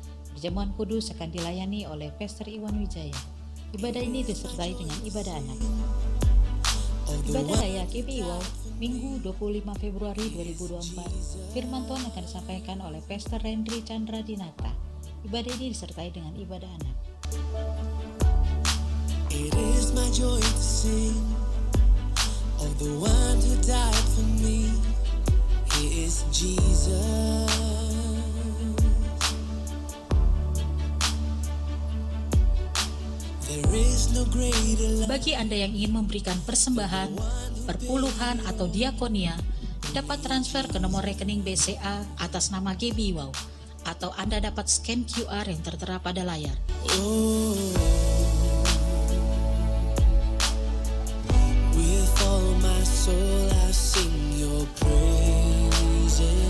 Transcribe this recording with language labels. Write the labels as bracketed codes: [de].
[id] Perjamuan kudus akan dilayani oleh Pastor Iwan Wijaya. Ibadah ini disertai dengan ibadah anak. Ibadah Raya GBI Wow, Minggu 25 Februari 2024, firman Tuhan akan disampaikan oleh Pastor Rendri Chandra Dinata. Ibadah ini disertai dengan ibadah anak. [en] It is my joy to sing of the one who died for me. He is Jesus. There is no greater love. [id] Bagi Anda yang ingin memberikan persembahan, perpuluhan atau diakonia, dapat transfer ke nomor rekening BCA atas nama GBI Wow, atau Anda dapat scan QR yang tertera pada layar. [en] Oh, with all my soul I sing your praises.